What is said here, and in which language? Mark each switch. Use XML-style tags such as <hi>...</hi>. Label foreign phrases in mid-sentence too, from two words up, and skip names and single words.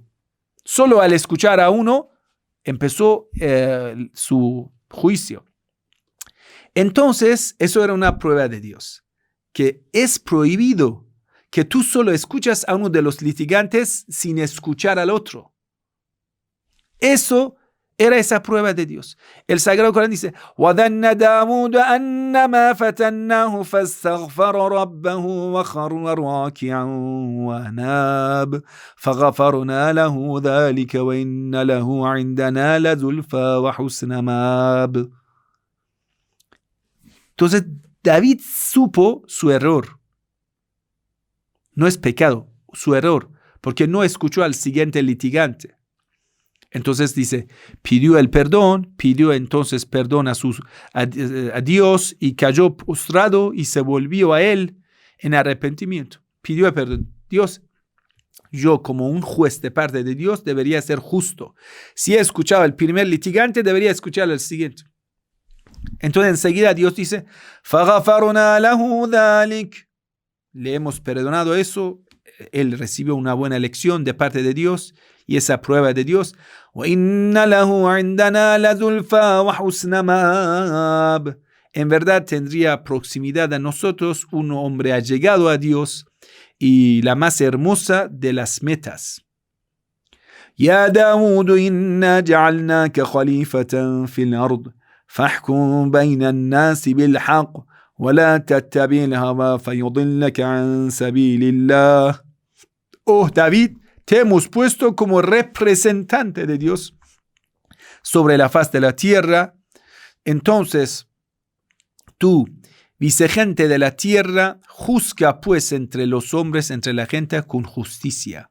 <es>Solo al escuchar a uno, empezó su juicio. Entonces, eso era una prueba de Dios, que es prohibido que tú solo escuchas a uno de los litigantes sin escuchar al otro. Eso era esa prueba de Dios. El Sagrado Corán dice:</es> <ar>وَظَنَّ دَاوُودَ أَنَّمَا فَتَنَّاهُ فَاسْتَغْفَرَ رَبَّهُ وَخَرَّ رَاكِعًا وَأَنَابَ فَغَفَرْنَا لَهُ ذَلِكَ وَإِنَّ لَهُ عِندَنَا لَزُلْفَى وَحُسْنَ مَآبٍ.</ar> <es>Entonces David supo su error. No es pecado, su error, porque no escuchó al siguiente litigante. Entonces dice, pidió el perdón, pidió entonces perdón a Dios, y cayó postrado y se volvió a él en arrepentimiento. Pidió el perdón. Dios, yo como un juez de parte de Dios debería ser justo. Si he escuchado al primer litigante, debería escuchar al siguiente. Entonces enseguida Dios dice,</es> <ar>فَغَفَرْنَا لَهُ ذَلِكَ.</ar> <es>Le hemos perdonado eso. Él recibió una buena lección de parte de Dios y esa prueba de Dios.</es> <ar>وَإِنَّ لَهُ عِنْدَنَا لَزُلْفَى وَحُسْنَ مَآبٍ.</ar> <es>En verdad tendría proximidad a nosotros un hombre allegado a Dios y la más hermosa de las metas.</es> <ar>يَا دَاوُودُ إِنَّا جَعَلْنَاكَ خَلِيفَةً فِي الْأَرْضِ فَاحْكُمْ بَيْنَ النَّاسِ بِالْحَقِّ وَلَا تَتَّبِعِ الْهَوَى فَيُضِلَّكَ عَنْ سَبِيلِ اللَّهِ.</ar> <es>Oh David, te hemos puesto como representante de Dios sobre la faz de la tierra. Entonces, tú, vicegente de la tierra, juzga pues entre los hombres, entre la gente, con justicia.</es>